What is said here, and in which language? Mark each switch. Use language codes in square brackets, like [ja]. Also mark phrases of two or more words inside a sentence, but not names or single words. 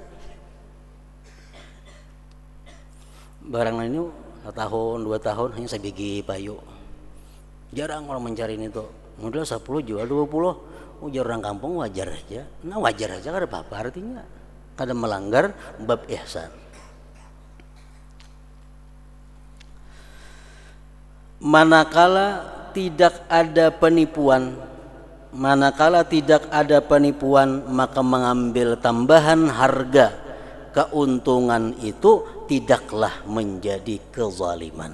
[id] Barang ini setahun 2 tahun hanya sebiji payu. Jarang orang mencari itu. Modal 10 jual 20. Ujar orang kampung wajar aja. Nah, wajar aja kada apa-apa artinya. Kada melanggar bab ihsan. Manakala tidak ada penipuan, maka mengambil tambahan harga keuntungan itu tidaklah menjadi kezaliman.